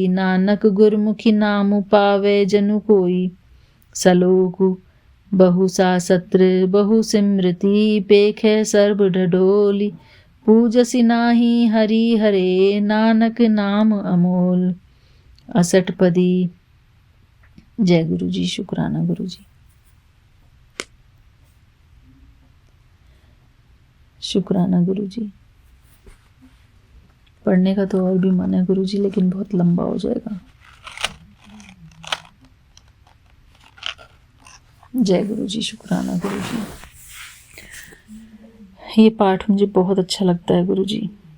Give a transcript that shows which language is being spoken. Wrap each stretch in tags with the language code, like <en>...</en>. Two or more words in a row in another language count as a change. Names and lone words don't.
<hi>नानक गुरमुखी नाम पावे जनु कोई। सलोकु बहु सासत्र बहु सिमृति, पेखे सर्ब ढडोली। पूजसी नाही हरि हरे, नानक नाम अमोल। 68 पदी। जय गुरु जी। शुक्राना गुरु जी। शुक्राना गुरु जी। पढ़ने का तो और भी मन है गुरु जी, लेकिन बहुत लंबा हो जाएगा। जय गुरु जी। शुक्राना गुरु जी। ये पाठ मुझे बहुत अच्छा लगता है गुरु जी।</hi>